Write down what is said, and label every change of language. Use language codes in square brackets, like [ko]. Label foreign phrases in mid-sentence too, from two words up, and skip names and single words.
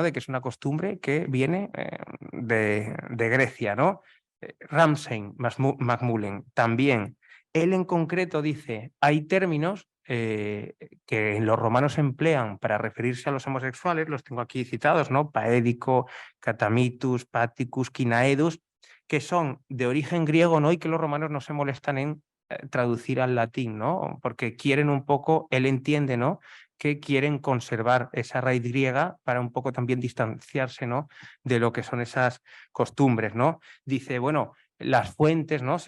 [es] De que es una costumbre que viene de Grecia, ¿no? Ramsay MacMullen también. Él en concreto dice, hay términos que los romanos emplean para referirse a los homosexuales, los tengo aquí citados, ¿no? [la] Paédico, catamitus, paticus, quinaedus, [es] que son de origen griego, ¿no? Y que los romanos no se molestan en traducir al latín, ¿no? Porque quieren un poco, él entiende, ¿no? Que quieren conservar esa raíz griega para un poco también distanciarse, ¿no? De lo que son esas costumbres, ¿no? Dice, bueno, las fuentes, ¿no?